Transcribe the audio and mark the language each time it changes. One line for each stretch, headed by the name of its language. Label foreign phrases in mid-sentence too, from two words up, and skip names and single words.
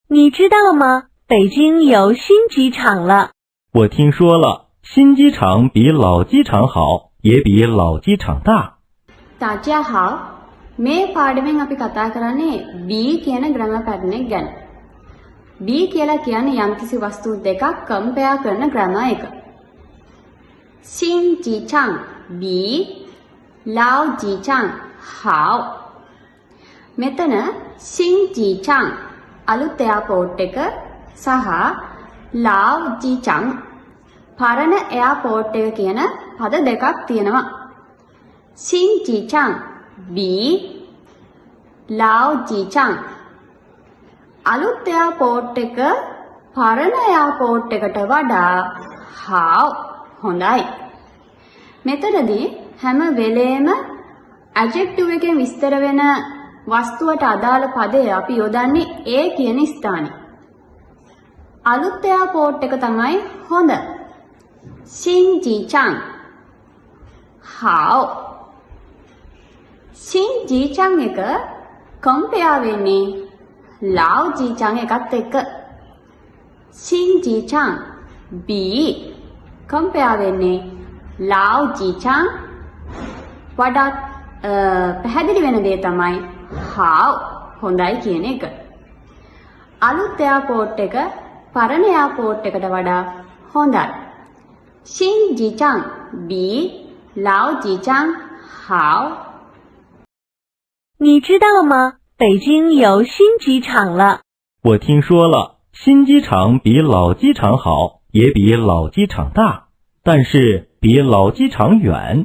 Chinese: 你知道吗？北京有新机场了。我听说了，新机场比老机场好，也比老机场大。大家好，
Sinhala: මේ පාඩමෙන් අපි කතා කරන්නේ B කියන
English: grammar pattern
Sinhala: එක ගැන. B කියලා කියන්නේ යම්කිසි වස්තු දෙකක් compare කරන grammar එක.
Chinese: 新机场比老机场好.
Sinhala: මෙතන
Chinese: 新机场
Sinhala: අලුත් එයාපෝට් එක සහ
Chinese: 老机场
Sinhala: පරණ එයාපෝට් එක කියන පද දෙකක් තියෙනවා.
Chinese: 新机场比老机场
Sinhala: අලුත් එයාපෝට් එක පරණ එයාපෝට් එකට වඩා හොඳයි. මෙතනදී හැම වෙලේම adjective එකෙන් විස්තර වෙන වස්තුවට අදාළ පදය අපි යොදන්නේ ඒ කියන ස්ථානේ. අලුත් එයාපෝට් එක තමයි හොඳ.
Chinese: 新机场好. 新机场
Sinhala: එක compare වෙන්නේ
Chinese: 老机场
Sinhala: එකත් එක්ක.
Chinese: 新机场比
Sinhala: compare වෙන්නේ
Chinese: 老机场
Sinhala: වඩාත් පැහැදිලි වෙන දේ තමයි හොඳයි කියන එක. අලුත් එයාපෝට් එක පරණ එයාපෝට් එකට වඩා හොඳයි.
Chinese: 新机场比老机场好。你知道吗？北京有新机场了。我听说了，新机场比老机场好，也比老机场大，但是比老机场远。